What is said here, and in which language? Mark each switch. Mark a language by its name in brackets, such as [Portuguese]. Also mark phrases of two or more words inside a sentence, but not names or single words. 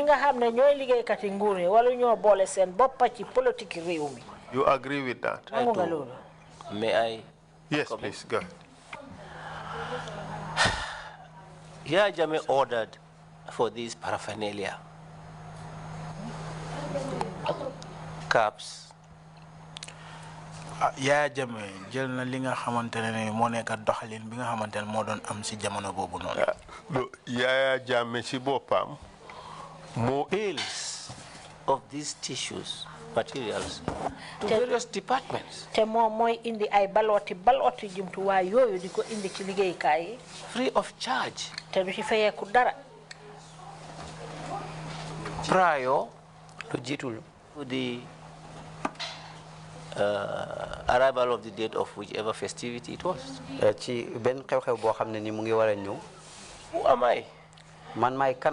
[English] You agree with that? I do. May I? Yes, please, go ahead. Yaya Jammeh ordered for these paraphernalia. Caps. [Wolof] Yaya Jammeh jël na li nga xamantene ne mo nekk doxalin bi nga xamantene mo doon am ci jamono bobu non. Yaya Jammeh ci bopam mo [English] bills of these tissues materials to various departments. [Wolof] Te mom moy indi ay baloti jumtu wa yoyu diko indi ci liggéey kay [English] free of charge. [Wolof] Te du ci fayeku dara. [English] Prior to the arrival of the date of whichever festivity it was. Who am I? [Wolof] Man may kan.